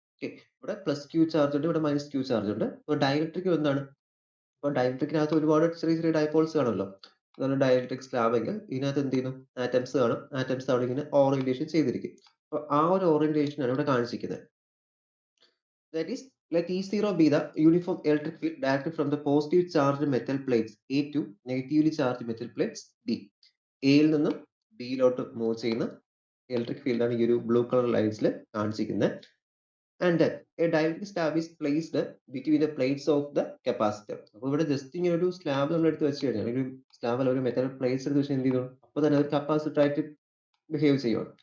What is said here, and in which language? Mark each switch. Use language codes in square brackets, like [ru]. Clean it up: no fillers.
[ml] Okay, ഇവിടെ plus Q charge ഉണ്ട്, ഇവിടെ മൈനസ് ക്യൂ ചാർജ് ഉണ്ട്. അപ്പോൾ ഡൈഇലക്ട്രിക് എന്താണ്, അപ്പോൾ ഡൈഇലക്ട്രിക്കിനകത്ത് ഒരുപാട് ചെറിയ ചെറിയ ഡൈപോൾസ് കാണുമല്ലോ. അതാണ് ഡൈഇലക്ട്രിക് സ്ലാബ് എങ്കിൽ ഇതിനകത്ത് എന്ത് ചെയ്യുന്നു, ആറ്റംസ് കാണും. ആറ്റംസ് അവിടെ ഇങ്ങനെ ഓറിയന്റേഷൻ ചെയ്തിരിക്കും. അപ്പോൾ ആ ഒരു ഓറിയന്റേഷൻ ആണ് ഇവിടെ കാണിച്ചിരിക്കുന്നത്. [en] That is, let E0 be the uniform electric field directed from the positive charged metal plates A to negatively charged metal plates B. [ml] എയിൽ നിന്നും ബിയിലോട്ട് മൂവ് ചെയ്യുന്ന ഇലക്ട്രിക് ഫീൽഡ് ആണ് ഈ ഒരു ബ്ലൂ കളർ ലൈൻസിൽ കാണിച്ചിരിക്കുന്നത്. [en] And then a dielectric slab is placed between the plates of the capacitor. [ml] അപ്പോൾ ഇവിടെ just ഇങ്ങനെ ഒരു സ്ലാബ് നമ്മൾ എടുത്ത് വെച്ച് കഴിഞ്ഞാൽ, ഒരു സ്ലാബിൽ ഒരു മെറ്റൽ പ്ലേറ്റ്സ് എടുത്ത് വെച്ചാൽ എന്ത് ചെയ്യും, അപ്പോൾ തന്നെ ഒരു കപ്പാസിറ്റർ ആയിട്ട് ബിഹേവ് ചെയ്യുവാണ്.